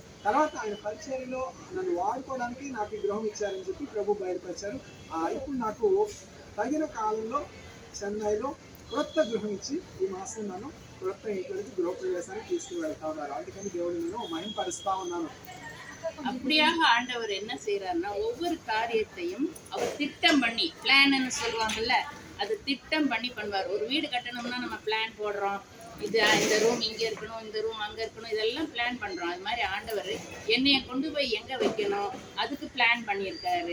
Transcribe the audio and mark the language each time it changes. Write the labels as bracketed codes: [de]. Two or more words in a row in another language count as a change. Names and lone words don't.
[te] తర్వాత ఆయన పరిచర్యలో నన్ను వాడుకోవడానికి నాకు ఈ గృహం ఇచ్చారని చెప్పి ప్రభు బయలుపరిచారు. ఇప్పుడు నాకు తగిన కాలంలో చెన్నైలో క్రొత్త గృహం ఇచ్చి ఈ మాసం నన్ను క్రొత్త ఇంట్లోకి గృహప్రవేశానికి తీసుకువెళ్తా ఉన్నారు. అందుకని దేవుడిని నేను మహింపరుస్తా ఉన్నాను. [ta] அப்படியாக ஆண்டவர் என்ன செய்யறாருன்னா, ஒவ்வொரு காரியத்தையும் அவர் திட்டம் பண்ணி, பிளான்னு சொல்லுவாங்கல்ல, அது திட்டம் பண்ணி பண்ணுவார். ஒரு வீடு கட்டணும்னா நம்ம பிளான் போடுறோம், இது இந்த ரூம் இங்க இருக்கணும், இந்த ரூம் அங்க இருக்கணும், இதெல்லாம் பிளான் பண்றோம். அது மாதிரி ஆண்டவர் என்னைய கொண்டு போய் எங்க வைக்கணும் அதுக்கு பிளான் பண்ணியிருக்காரு.